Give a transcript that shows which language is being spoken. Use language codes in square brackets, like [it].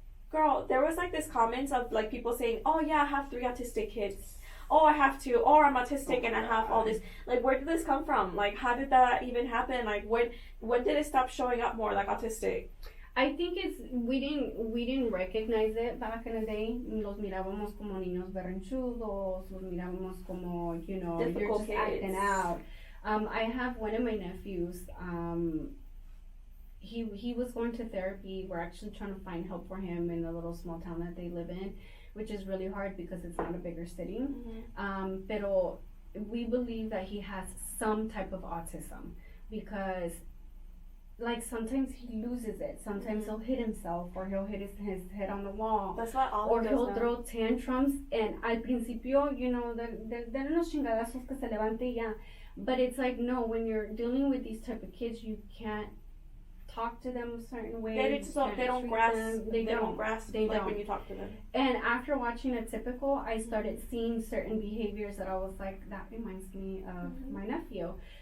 [en] Girl, there was like this comments of like people saying, oh yeah, I have 3 autistic kids. Oh, I have 2. Or I'm autistic and I have all this. Like, where did this come from? Like, how did that even happen? Like, when did it stop showing up more like autistic? I think we didn't recognize it back in the day. [es] Los mirábamos como niños berrinchudos. Los mirábamos como, [en] difficult you're just kids. acting out. I have one of my nephews. He was going to therapy. We're actually trying to find help for him in the little small town that they live in, which is really hard because it's not a bigger city. [es] Pero [en] we believe that he has some type of autism because, like, sometimes he loses it. Sometimes he'll hit himself, or he'll hit his head on the wall. That's not all. Or he'll throw tantrums. And [es] al principio, de unos chingadazos que se levante y ya. [en] But it's like, no, when you're dealing with these type of kids, you can't talk to them a certain way. They don't grasp. They don't grasp when you talk to them. And after watching Atypical, I started seeing certain behaviors that I was like, that reminds me of my nephew.